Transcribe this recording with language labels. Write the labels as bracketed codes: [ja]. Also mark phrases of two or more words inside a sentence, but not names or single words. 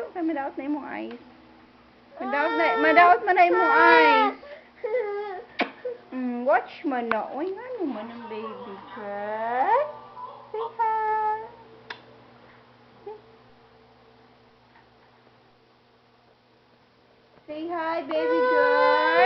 [ceb] Kaya madaot na imong eyes. Madaot man na imong eyes. Watch mo na. Uy, nga naman ang [en] baby girl. Say hi. Say hi, baby girl.